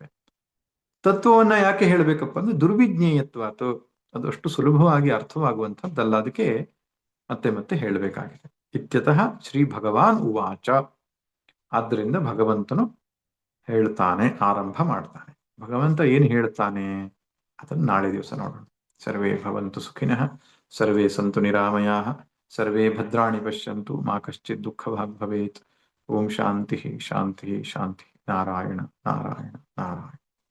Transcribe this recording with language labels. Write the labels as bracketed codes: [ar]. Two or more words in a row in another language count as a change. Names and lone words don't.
[kn] ತತ್ವವನ್ನ ಯಾಕೆ ಹೇಳಬೇಕಪ್ಪ ಅಂದ್ರೆ ದುರ್ವಿಜ್ಞೇಯತ್ವಾತ್, ಅದು ಅಷ್ಟು ಸುಲಭವಾಗಿ ಅರ್ಥವಾಗುವಂಥದ್ದಲ್ಲ, ಅದಕ್ಕೆ ಮತ್ತೆ ಮತ್ತೆ ಹೇಳಬೇಕಾಗಿದೆ. [sa] ಇತ್ಯತಃ ಶ್ರೀ ಭಗವಾನ್ ಉವಾಚ. [kn] ಆದ್ದರಿಂದ ಭಗವಂತನು ಹೇಳ್ತಾನೆ, ಆರಂಭ ಮಾಡ್ತಾನೆ. ಭಗವಂತ ಏನು ಹೇಳ್ತಾನೆ ಅದನ್ನು ನಾಳೆ ದಿವಸ ನೋಡೋಣ. [sa] ಸರ್ವೇ ಭವಂತು ಸುಖಿನಃ, ಸರ್ವೇ ಸಂತು ನಿರಾಮಯಾಃ, ಸರ್ವೇ ಭದ್ರಾಣಿ ಪಶ್ಯಂತು, ಮಾ ಕಶ್ಚಿತ್ ದುಃಖಭಾಗ್ ಭವೇತ್. ಓಂ ಶಾಂತಿ ಶಾಂತಿ ಶಾಂತಿ. ನಾರಾಯಣ ನಾರಾಯಣ ನಾರಾಯಣ.